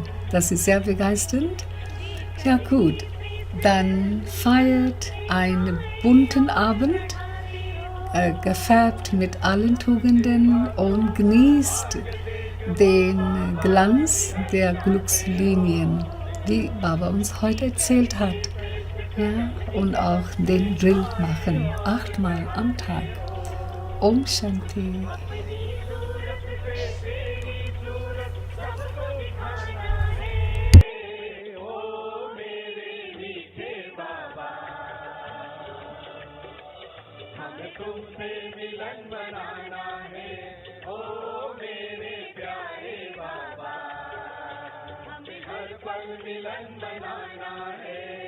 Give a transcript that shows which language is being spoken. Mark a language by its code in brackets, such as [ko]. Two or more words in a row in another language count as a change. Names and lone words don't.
[de] Das ist sehr begeisternd. Ja gut, dann feiert einen bunten Abend, gefärbt mit allen Tugenden und genießt den Glanz der Glückslinien, die Baba uns heute erzählt hat. Ja, und auch den Drill machen, 8-mal am Tag. [hi] ओम शांति. तुमसे मिलन बनाना है, ओ मेरे प्यारे बाबा, हमें हर पल मिलन बनाना है।